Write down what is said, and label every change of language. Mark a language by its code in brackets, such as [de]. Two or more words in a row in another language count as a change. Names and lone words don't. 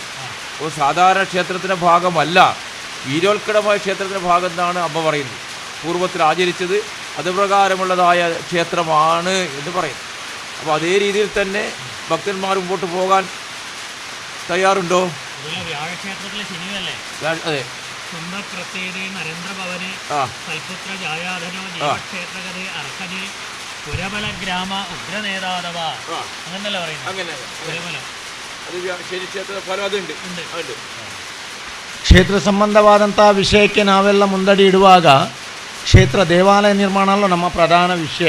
[ml] അപ്പോൾ സാധാരണ ക്ഷേത്രത്തിൻ്റെ ഭാഗമല്ല, വീരോത്കടമായ ക്ഷേത്രത്തിൻ്റെ ഭാഗം എന്നാണ് അമ്മ പറയുന്നത്. പൂർവ്വത്തിൽ ആചരിച്ചത് അതുപ്രകാരമുള്ളതായ ക്ഷേത്രമാണ് എന്ന് പറയുന്നു. അപ്പോൾ അതേ രീതിയിൽ തന്നെ ഭക്തന്മാർ മുമ്പോട്ട് പോകാൻ തയ്യാറുണ്ടോ? അതെ. [kn] ಕ್ಷೇತ್ರ ಸಂಬಂಧವಾದಂಥ ವಿಷಯಕ್ಕೆ ನಾವೆಲ್ಲ ಮುಂದಡಿ ಇಡುವಾಗ ಕ್ಷೇತ್ರ ದೇವಾಲಯ ನಿರ್ಮಾಣ ಅಲ್ಲ ನಮ್ಮ ಪ್ರಧಾನ ವಿಷಯ.